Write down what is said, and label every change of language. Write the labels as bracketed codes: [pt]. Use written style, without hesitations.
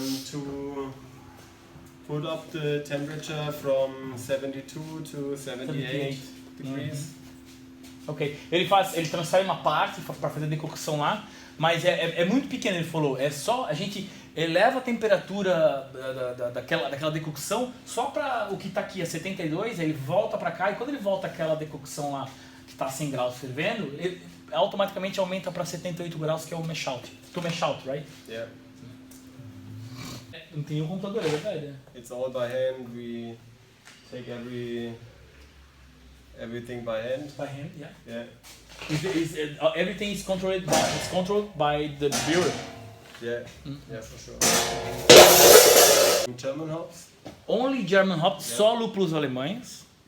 [en] To put up the temperature from 72 to 78 degrees. Ok. [pt] Ele transfere uma parte para fazer a decocção lá, mas é muito pequeno, ele falou. É só a gente eleva a temperatura daquela decocção só para o que está aqui a 72, ele volta para cá e quando ele volta aquela decocção lá que está a 100 graus fervendo, ele automaticamente aumenta para 78 graus, que é o mash out. [en] To mash out, right? Yeah. [pt] Não tem um computador, é verdade? [en] It's all by hand. We take everything by hand. By hand, yeah. Yeah. Everything is controlled by the brewer. Yeah, yeah, for sure. German hops. Only German hops, [pt] só lúpulos alemães.